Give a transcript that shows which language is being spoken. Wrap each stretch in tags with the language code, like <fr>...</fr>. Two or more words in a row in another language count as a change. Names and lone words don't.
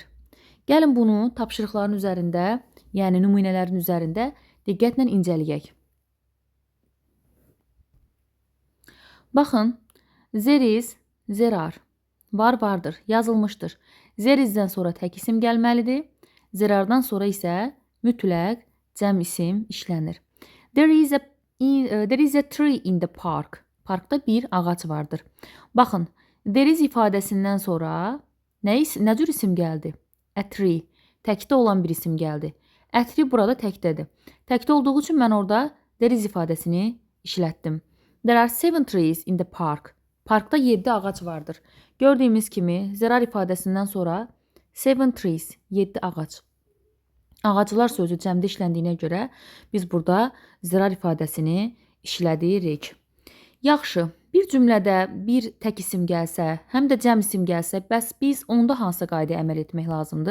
<az>Gəlin bunu tapşırıqların üzərində, yəni nümunələrin üzərində diqqətlə incələyək. Baxın, zəriz, zərar, vardır, yazılmışdır. Zərizdən sonra tək isim gəlməlidir. Zərardan sonra isə mütləq cəm isim işlənir.</az> <en>There is a tree in the park.</en> <az>Parkda bir ağac vardır. Baxın,</az> <en>there is</en> <az>ifadəsindən sonra nə cür isim gəldi?</az> <en>A tree.</en> <az>Təkdə olan bir isim gəldi.</az> <en>A tree</en> <az>burada təkdədir. Təkdə olduğu üçün mən orada</az> <en>there is</en> <az>ifadəsini işlətdim.</az> <en>There are 7 trees in the park.</en> <az>Parkda 7 ağac vardır. Gördüyümüz kimi zərar ifadəsindən sonra 7 trees, 7 ağac. Ağaclar sözü cəmdə işləndiyinə görə biz burada zərar ifadəsini işlədirik. Yaxşı, bir cümlədə bir tək isim gəlsə, həm də cəm isim gəlsə, bəs biz onda hansı qaydaya əməl etmək lazımdır?</az>